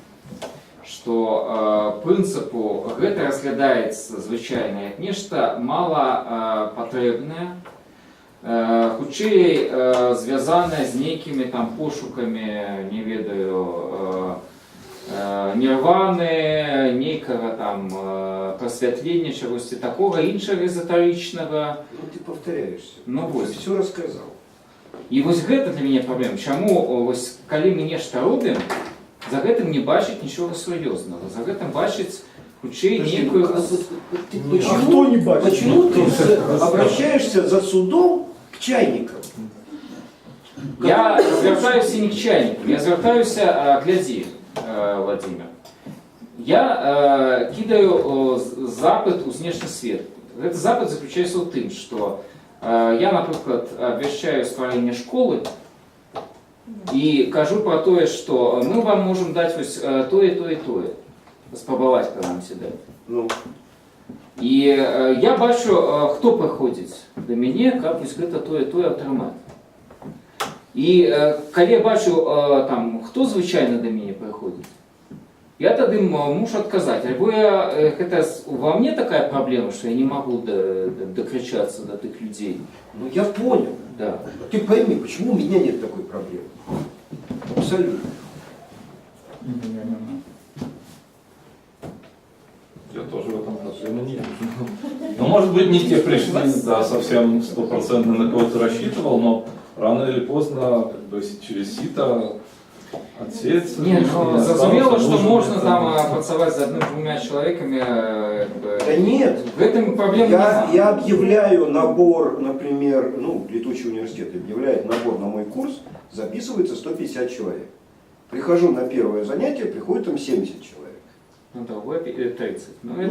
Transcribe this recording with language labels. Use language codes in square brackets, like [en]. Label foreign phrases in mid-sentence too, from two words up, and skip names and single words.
[be] что прынцыпу гэта разглядаецца звычайна як нешта мала патрэбнае, хутчэй звязанае з нейкімі там пошукамі, не ведаю, нірваны, нейкага там просвятлення, чагосьці такога іншага эзотарычнага. [ru] Ну ты повторяешься. [be] Ну вось. [ru] Все рассказал. [be] І вось гэта для мяне праблема. Чаму вось калі мы нешта робім, за гэтым не бачыць нічога сур'ёзнага, за гэтым бачыць хутчэй некую... [ru] Почему не бачишь? Почему ты обращаешься за судом к чайникам? [be] Я звяртаюся не [ru] к чайникам, [be] я звяртаюся, [ru] глядзі, Владимир. [be] Я кидаю запыт у знешні свет. [ru] Этот запыт заключается в тым, что я, например, обвещаю стварэнне школы и кажу про то, что мы вам можем дать [be] вось тое, спрабаваць прынамсі даць. Ну. И я бачу, хто прыходзіць да мяне, каб вось гэта тое атрымаць. І калі я бачу, там, хто звычайна да мяне прыходзіць, я тады мушу адказаць, альбо гэта во мне такая праблема, [ru] что я не могу докричаться до тых людей. Ну я понял. Да. Ты пойми, почему у меня нет такой проблемы? Абсолютно. Я тоже в этом проблемы не вижу. Но может быть не те пришли, да, совсем 100% на кого-то рассчитывал, но рано или поздно, как бы, через сито отсеется. [be] Нет, ну, зразумела, [ru] что можно [be] там працаваць з адным-двумя человеками. [ru] Да нет. В этом проблема я объявляю набор, например, ну, Летучий университет объявляет набор на мой курс, записывается 150 человек. Прихожу на первое занятие, приходит там 70 человек. Ну да, 30. Ну, это